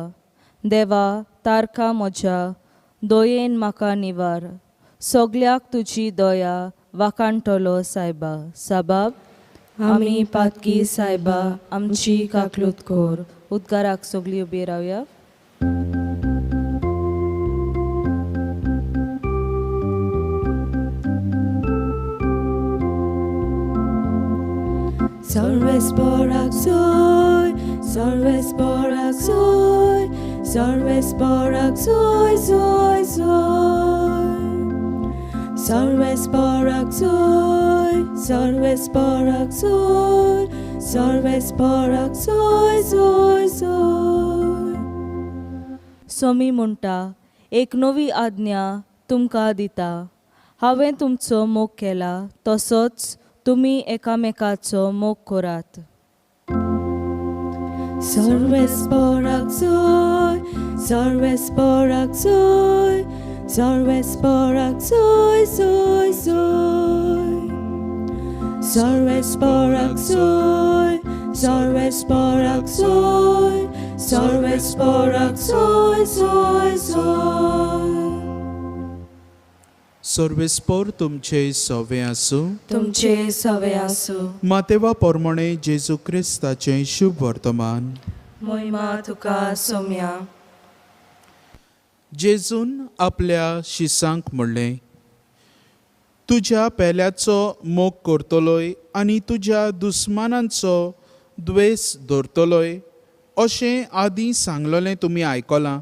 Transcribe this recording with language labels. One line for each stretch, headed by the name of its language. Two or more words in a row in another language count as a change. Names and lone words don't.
Konkani: देवा, तारका म्हज्या दयेन म्हाका निवार. सगल्याक तुजी दया वाकाणटलो सायबा. जबाब, आमी पातकी सायबा आमची काकलूत कोर. उद्गाराक सगळीं उबी रावया. Sarves Borak Zoy, Sarves Borak Zoy, Sarves Borak Zoy, Zoy, Zoy. Sarves Borak Zoy, Sarves Borak Zoy, Sarves Borak Zoy, Zoy, Zoy. सोमी म्हणटा, एक नवी आज्ञा तुमकां दिता. हांवें तुमचो मोग केला तसोच तुमी एकामेकाचो मोग करात. Sarves Borak Zoy, Sarves Borak Zoy, Sarves Borak Zoy, Zoy, Zoy. Sarves Borak Zoy, Sarves Borak Zoy, Sarves Borak Zoy, Zoy, Zoy. सर्वेस्पोर तुमचे सवे आसूं. तुमचे सवे आसूं. मातेवा पोरमोणे जेजू क्रिस्ताचें शुभ वर्तमान. महिमा तुका सोम्या. जेजून आपल्या शिसांक म्हणलें, तुज्या पेल्याचो मोग करतलोय आनी तुज्या दुस्मानांचो द्वेस धरतलोय अशें आदीं सांगलोलें तुमी आयकलां.